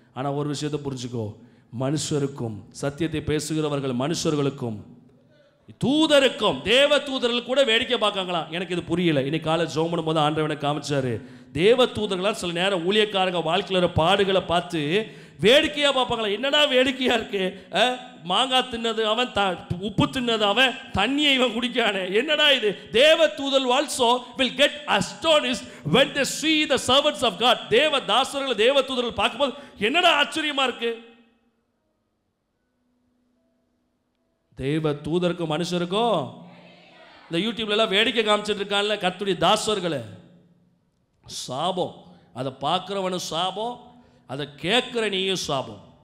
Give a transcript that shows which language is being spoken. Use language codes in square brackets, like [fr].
[ta] ஆனால் ஒரு விஷயத்தை புரிஞ்சுக்கோ, மனுஷருக்கும் சத்தியத்தை பேசுகிறவர்கள் மனுஷர்களுக்கும் தூதருக்கும், தேவ தூதர்கள் கூட வேடிக்கை பார்க்காங்களாம். எனக்கு இது புரியல. இன்னைக்கு காலை ஜெபம் பண்ணும்போது ஆண்டவனை காமிச்சாரு. தேவ தூதர்களால் சில நேரம் ஊழியக்காரங்க வாழ்க்கையில் பாடுகளை பார்த்து வேடிக்கையாக பார்ப்பாங்களா? என்னடா வேடிக்கையாக இருக்கு, மாங்காய் தின்னது அவன், உப்பு தின்னது அவன், தண்ணியை இவன் குடிக்கானே, என்னடா இது? தேவ தூதர்கள் [en] also will get astonished when they see the servants of God. [ta] தேவ தாசர்கள் தேவ தூதர்கள் பார்க்கும்போது என்னடா ஆச்சரியமா இருக்கு. தேவ தூதருக்கும் மனுஷருக்கும் இந்த யூடியூப்ல எல்லாம் வேடிக்கை காமிச்சிட்டு இருக்கான்ல கர்த்தருடைய தாசர்களை, சாபம். அதை பார்க்கிறவனும் சாபம், அதை கேட்கிற நீயும் சாபம்.